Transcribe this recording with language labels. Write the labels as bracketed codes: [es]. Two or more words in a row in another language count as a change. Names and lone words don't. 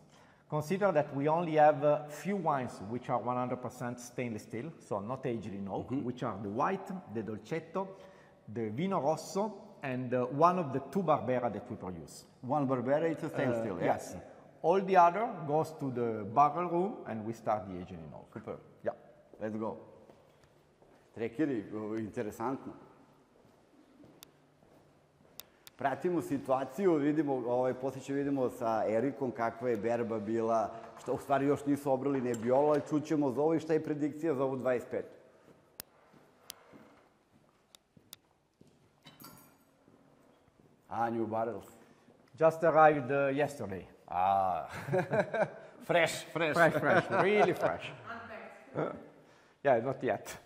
[en] Consider that we only have few wines which are 100% stainless steel, so not aged in oak, which are the white, the Dolcetto, the Vino Rosso, and one of the 2 Barbera that we produce. One Barbera is a stainless steel, yes. All the other goes to the barrel room and we start the aging in oak. Super. Yeah. Let's go. [sr] Trekiri, interesantno. Pratimo situaciju, vidimo, poslije će vidimo sa Erikom kakva je berba bila, što u stvari još nisu obrali Nebbiolo, ali čućemo za ovo i šta je predikcija za ovu 25. [en] New barrels. Just arrived yesterday. Fresh. Really fresh. Yeah, not yet.